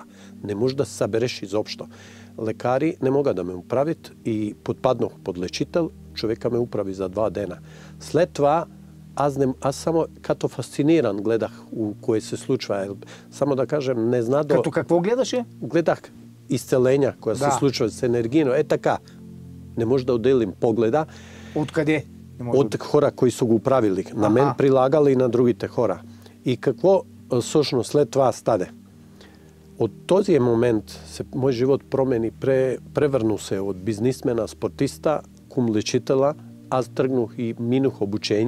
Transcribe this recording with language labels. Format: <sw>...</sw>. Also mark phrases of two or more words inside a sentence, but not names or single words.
<bg>Не можеш да се събереш изобщо. Лекари не могат да ме управят и подпаднах под лечител, човека ме управи за 2 дена. След това аз само като фасциниран гледах у кое се случва.</bg> <mk>Само да кажем, не зна до...</mk> <bg>Като какво гледаше?</bg> <mk>Гледах исцелења која се случува со енергијно, така, не може да отделим погледа. Од каде? Од хора кои се го правили. На мен прилагали и на другите хора. И какво сошно след това стаде? Од този момент мој живот промени, преврну се од бизнисмена, спортиста, кум лечителя. Аз тргнух и минух обучења.</mk>